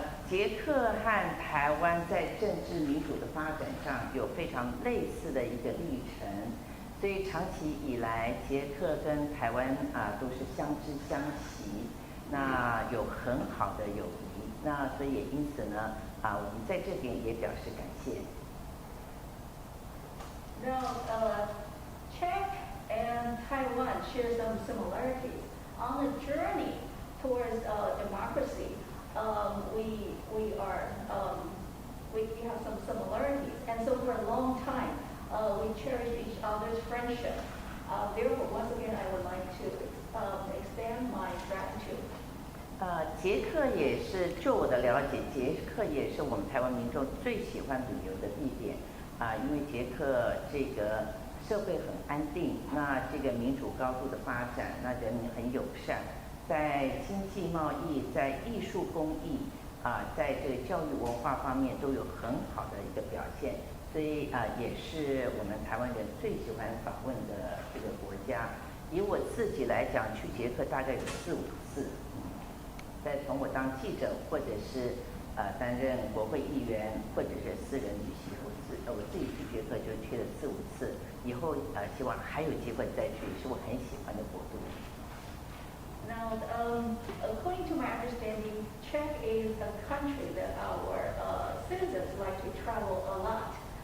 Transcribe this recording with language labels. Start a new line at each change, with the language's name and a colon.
Chinese: 捷克和台湾在政治民主的发展上有非常类似的一个历程，所以长期以来，捷克跟台湾都是相知相惜，那有很好的友谊，那所以也因此呢我们在这点也表示感谢。
English: Now, Czech and Taiwan share some similarities. On the journey towards democracy, we have some similarities, and so for a long time, we cherish each other's friendship. Therefore, once again, I would like to extend my gratitude.
Chinese: 捷克也是，就我的了解，捷克也是我们台湾民众最喜欢旅游的地点因为捷克这个社会很安定，那这个民主高度的发展，那人民很友善，在经济贸易、在艺术工艺在这个教育文化方面都有很好的一个表现，所以也是我们台湾人最喜欢访问的这个国家。以我自己来讲，去捷克大概有4、5次。在从我当记者，或者是担任国会议员，或者是私人旅行，我自己去捷克就去了4、5次。以后希望还有机会再去，是我很喜欢的国度。
English: Now, according to my understanding, Czech is a country that our citizens like to travel a lot.